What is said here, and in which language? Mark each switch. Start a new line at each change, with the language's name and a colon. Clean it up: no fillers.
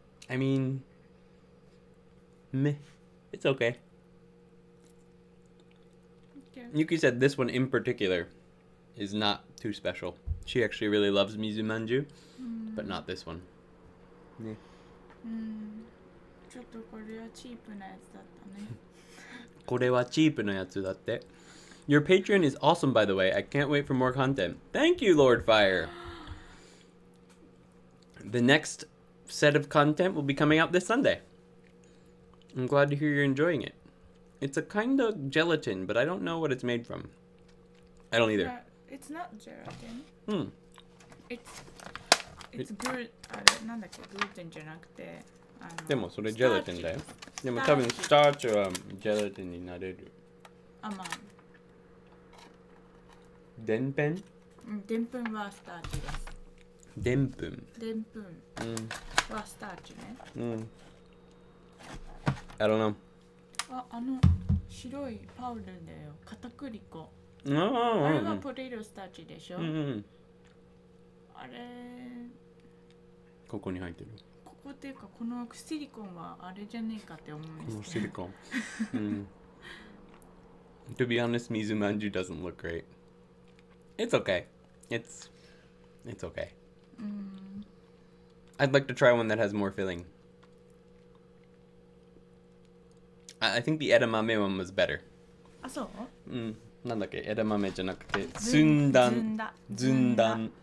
English: I mean, meh. It's okay. Yuki said this one in particular is not too special. She actually really loves mizu manju, but not this one. Yeah.
Japanese: ちょっとこれはチープなやつだったね。これはチープなやつだって。
English: Your Patreon is awesome, by the way. I can't wait for more content. Thank you, Lord Fire. The next set of content will be coming out this Sunday. I'm glad to hear you're enjoying it. It's a kind of gelatin, but I don't know what it's made from. I don't either. It's not gelatin. It's gluten.
Japanese: あれなんだっけ、グルテンじゃなくて、でもそれジェラテンだよ。でも多分スターチはジェラテンになれる。あ、まあ。でんぷん？でんぷんはスターチです。でんぷん。でんぷんはスターチね。
English: I don't know.
Japanese: 白いパウダーだよ。片栗粉。あれはポテトスターチでしょ。あれ。ここに入ってる。ここっていうかこのシリコンはあれじゃねえかって思うんですけど。このシリコン。
English: To be honest, mizu manju doesn't look great. It's okay. It's okay. I'd like to try one that has more filling. I think the edamame one was better.
Japanese: あ、そう？なんだっけ、edamameじゃなくて、ずんだん。